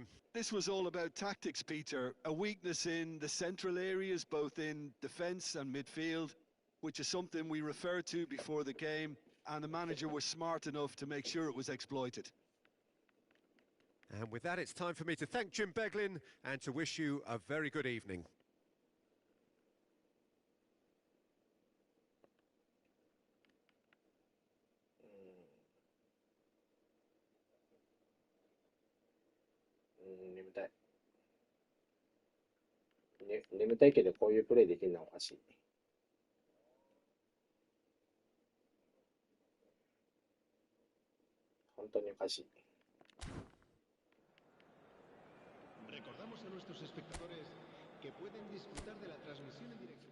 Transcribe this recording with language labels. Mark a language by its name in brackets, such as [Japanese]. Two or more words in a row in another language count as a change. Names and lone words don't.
[English] This was all about tactics, Peter. A weakness in the central areas, both in defence and midfield, which is something we referred to before the game, and the manager was smart enough to make sure it was exploited. And with that, it's time for me to thank Jim Beglin and to wish you a very good evening. [Japanese] 眠たいけどこういうプレーできるのはおかしい。本当におかしい。 [Spanish] Recordamos a nuestros espectadores que pueden disfrutar de la transmisión en directo.